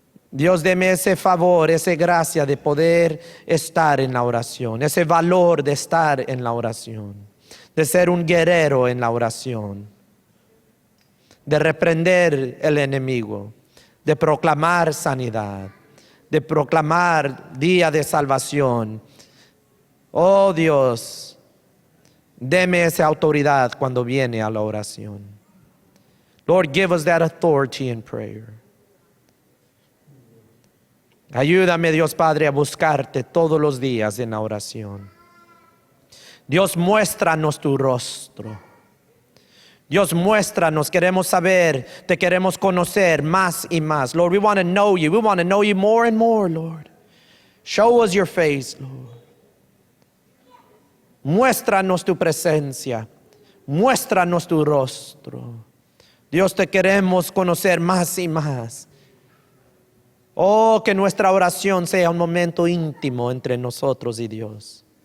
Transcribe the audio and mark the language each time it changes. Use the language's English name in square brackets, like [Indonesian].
[Spanish] Dios, deme ese favor, esa gracia de poder estar en la oración, ese valor de estar en la oración, de ser un guerrero en la oración, de reprender el enemigo, de proclamar sanidad, de proclamar día de salvación, Oh Dios, deme esa autoridad cuando viene a la oración. [English] Lord, give us that authority in prayer. [Spanish] Ayúdame, Dios Padre, a buscarte todos los días en la oración. Dios, muéstranos tu rostro. Dios, muéstranos, queremos saber, te queremos conocer más y más. [English] Lord, we want to know you. We want to know you more and more, Lord. Show us your face, Lord. [Spanish] Muéstranos tu presencia. Muéstranos tu rostro. Dios, te queremos conocer más y más. Oh, que nuestra oración sea un momento íntimo entre nosotros y Dios.